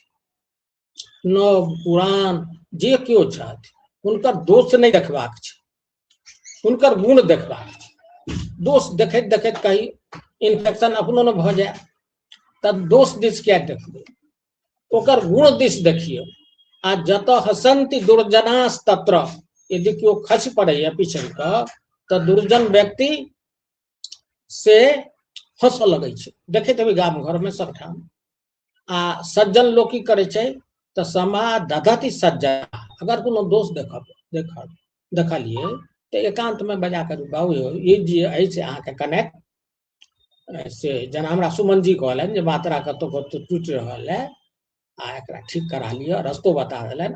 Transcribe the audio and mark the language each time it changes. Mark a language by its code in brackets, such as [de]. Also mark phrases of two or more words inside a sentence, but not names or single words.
[mai] नव पुरान जे केओ छथि हुनकर दोष नहीं देखबाक छै, हुनकर गुण देखबाक छै। दोष देखैत देखैत कहीं इन्फेक्शन अपनो न भऽ जाय तऽ दोष दिस किया देखबै, ओकर गुण दिस देखियौ। आ जतऽ [sa] हसन्ति दुर्जनास तत्र, [mai] यदि केओ खसि पड़ैया पिछड़ि कऽ तऽ दुर्जन व्यक्ति से हंसऽ लगै छै, देखैत हेबै गाम घर में सबठाम। आ सज्जन लोग की करे छै तऽ [sa] समादधति सज्जना, [mai] अगर कोनो दोष देखलियै तऽ एकांत में बजा कर बाबू यौ ई जे अछि से अहाँके कने से जेना हमरा सुमन जी कहलनि जे मात्रा कतौ कतौ टूटि रहल है आ एकरा ठीक करा लिअ, रस्तो बता देलनि।